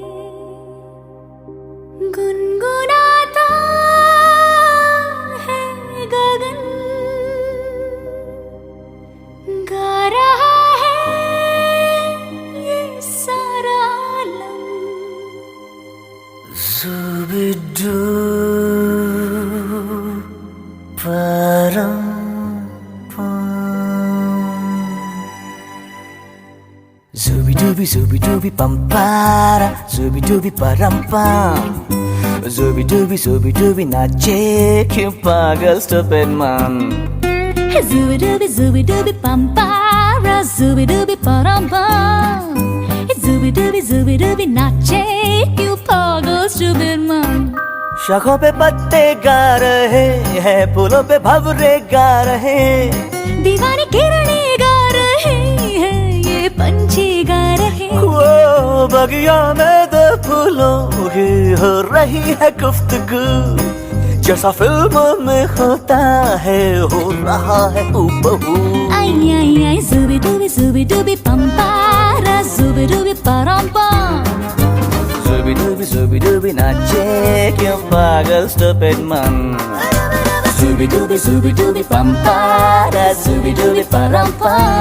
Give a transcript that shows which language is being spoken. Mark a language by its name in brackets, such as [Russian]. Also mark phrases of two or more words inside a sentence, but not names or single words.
[Hindi] गुनगुनाता है गगन, गा रहा है ये सारा आलम। Zubidu param Zubi pampara, zubi param pam, zubi नाचे क्यों पागल [English] stupid man. Zubi pampara, zubi paramba, zubi nache you pagal stupid man. [Hindi] शाखों पे पत्ते गा रहे हैं, फूलों पे भंवरे गा रहे, दीवानी किरणें गा रहे हैं, ये पंछी गा रहे। वो बगिया में दो फूलों की हो रही है गुफ्तगू, जैसा फिल्मों में होता है हो रहा है हूबहू। आई आई आई zubi dubi pampara, zubi paramba, ज़ुबी नाचे क्यों पागल [English] stupid man. zubi dubi pampara, zubi paramba,